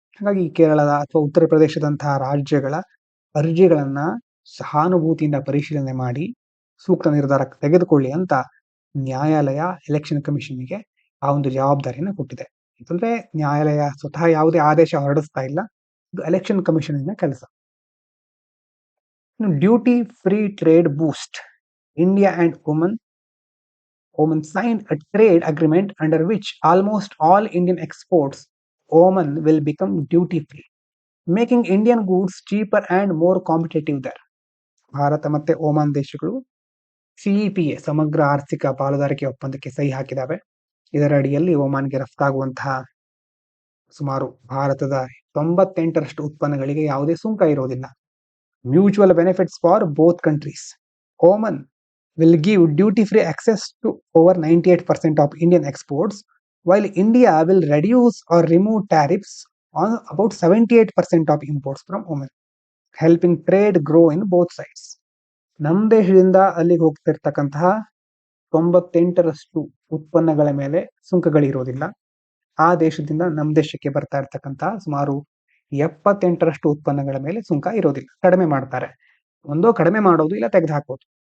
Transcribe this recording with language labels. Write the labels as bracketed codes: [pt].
[kn] ಹಾಗಾಗಿ ಕೇರಳದ ಅಥವಾ ಉತ್ತರ ಪ್ರದೇಶದಂತಹ ರಾಜ್ಯಗಳ ಅರ್ಜಿಗಳನ್ನ ಸಹಾನುಭೂತಿಯಿಂದ ಪರಿಶೀಲನೆ ಮಾಡಿ ಸೂಕ್ತ ನಿರ್ಧಾರ ತೆಗೆದುಕೊಳ್ಳಿ ಅಂತ ನ್ಯಾಯಾಲಯ ಎಲೆಕ್ಷನ್ ಕಮಿಷನ್ಗೆ ಆ ಒಂದು ಜವಾಬ್ದಾರಿಯನ್ನು ಕೊಟ್ಟಿದೆ. ಯಾಕಂದ್ರೆ ನ್ಯಾಯಾಲಯ ಸ್ವತಃ ಯಾವುದೇ ಆದೇಶ ಹೊರಡಿಸ್ತಾ ಇಲ್ಲ, ಇದು ಎಲೆಕ್ಷನ್ ಕಮಿಷನ್ ಕೆಲಸ. [en] Duty free trade boost. India and Oman signed a trade agreement under which almost all Indian exports Oman will become duty free, making Indian goods cheaper and more competitive there. [kn] Bharat ಮತ್ತೆ ಓಮಾನ್ ದೇಶಗಳು CEPA ಸಮಗ್ರ ಆರ್ಥಿಕ ಪಾಲುದಾರಿಕೆ ಒಪ್ಪಂದಕ್ಕೆ ಸಹಿ ಹಾಕಿದಾವೆ. ಇದರ ಅಡಿಯಲ್ಲಿ ಓಮಾನ್ಗೆ ರಫ್ತಾಗುವಂತಹ ಸುಮಾರು ಭಾರತದ 98% ಉತ್ಪನ್ನಗಳಿಗೆ ಯಾವುದೇ ಸುಂಕ ಇರೋದಿಲ್ಲ. [en] Mutual benefits for both countries. Oman will give duty-free access to over 98% of Indian exports, while India will reduce or remove tariffs on about 78% of imports from Oman, helping trade grow in both sides. [kn] ನಮ್ಮ ದೇಶದಿಂದ ಅಲ್ಲಿಗೆ ಹೋಗ್ತಿರ್ತಕ್ಕಂತಹ 98% ಉತ್ಪನ್ನಗಳ ಮೇಲೆ ಸುಂಕಗಳಿರೋದಿಲ್ಲ. ಆ ದೇಶದಿಂದ ನಮ್ಮ ದೇಶಕ್ಕೆ ಬರ್ತಾ ಇರ್ತಕ್ಕಂತಹ ಸುಮಾರು 78% ಉತ್ಪನ್ನಗಳ ಮೇಲೆ ಸುಂಕ ಇರೋದಿಲ್ಲ, ಕಡಿಮೆ ಮಾಡ್ತಾರೆ. ಒಂದೋ ಕಡಿಮೆ ಮಾಡೋದು, ಇಲ್ಲ ತೆಗೆದು ಹಾಕೋದು.